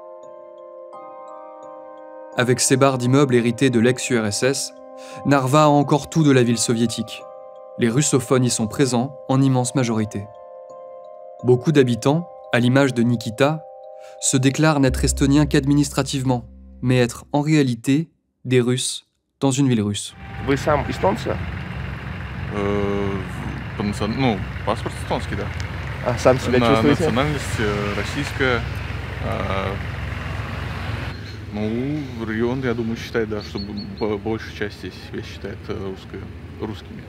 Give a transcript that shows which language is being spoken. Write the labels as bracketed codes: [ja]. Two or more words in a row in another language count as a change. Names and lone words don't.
[fr] Avec ses barres d'immeubles hérités de l'ex-URSS, Narva a encore tout de la ville soviétique. Les russophones y sont présents en immense majorité. Beaucoup d'habitants, à l'image de Nikita, se déclarent n'être estoniens qu'administrativement, mais être en réalité des Russes dans une ville russe. [ru] Вы сам эстонца? Ну, паспорт эстонский, да. А сам себя чувствуете? Национальность российская. Ну, регион, я думаю, считает, да, что большая часть здесь себя считает русскими.